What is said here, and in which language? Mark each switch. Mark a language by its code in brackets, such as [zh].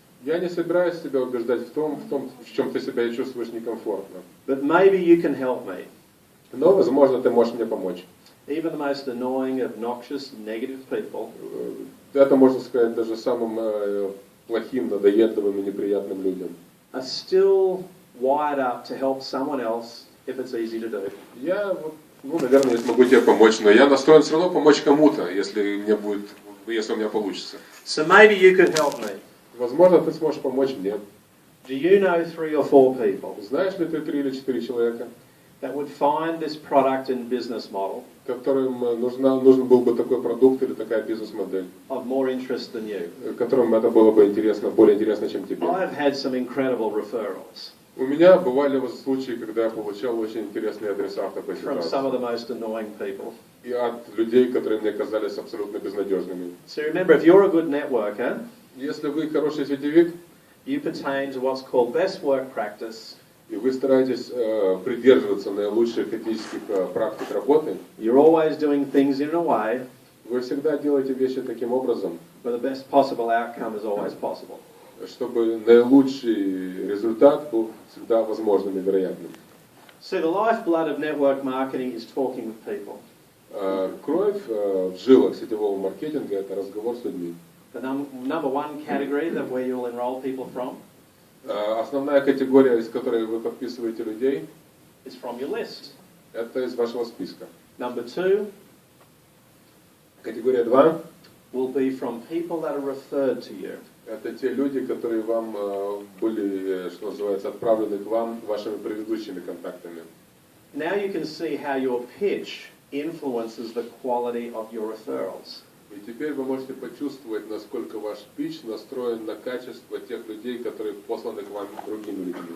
[ru] я не собираюсь тебя убеждать в том, в чем ты себя чувствуешь некомфортно. [en] But maybe you can help me. [ru] Но, возможно, ты можешь мне помочь. [en] Even the most annoying, obnoxious, negative people [ru] Это можно сказать даже самым плохим, надоедливым и неприятным людям. [en] are still wired up to help someone else if it's easy to do. [ru] Я, наверное, я смогу тебе помочь, но я настроен все равно помочь кому-то, если у меня получится. [en] So maybe you could help me. [ru] Возможно, ты сможешь помочь мне. [en] Do you know 3 or 4 people [ru] Знаешь ли ты 3 или 4 человека, [en] that would find this product and business model [ru] которым нужен был бы такой продукт или такая бизнес-модель, [en] of more interest than you? [ru] которым это было бы интересно, более интересно, чем тебе? [en] I've had some incredible referrals [ru] У меня бывали случаи, когда я получал очень интересные адреса в такой [en] from some of [ru] ситуации. [en] the most annoying people. [ru] И от людей, которые мне казались абсолютно безнадежными. [en] So remember, if you're a good networker, [ru] Если вы хороший сетевик, [en] you pertain to what's called best work practice. [ru] и вы стараетесь придерживаться наилучших этических практик работы, [en] You're always doing things in a way [ru] вы всегда делаете вещи таким образом, [en] where the best possible outcome is always possible. [ru] чтобы наилучший результат был всегда возможным и вероятным. [en] See, the lifeblood of network marketing is talking with people. [ru] Кровь в жилах сетевого маркетинга – это разговор с людьми. [en] The number 1 category that where you'll enroll people from [ru] Основная категория, из которой вы подписываете людей, [en] is from your list. [ru] это из вашего списка. [en] Number 2 [ru] Категория 2 [en] will be from people that are referred to you. [ru] – это те люди, которые вам были, что называется, отправлены к вам вашими предыдущими контактами. [en] Now you can see how your pitch influences the quality of your referrals. [ru] И теперь вы можете почувствовать, насколько ваш питч настроен на качество тех людей, которые посланы к вам другими людьми.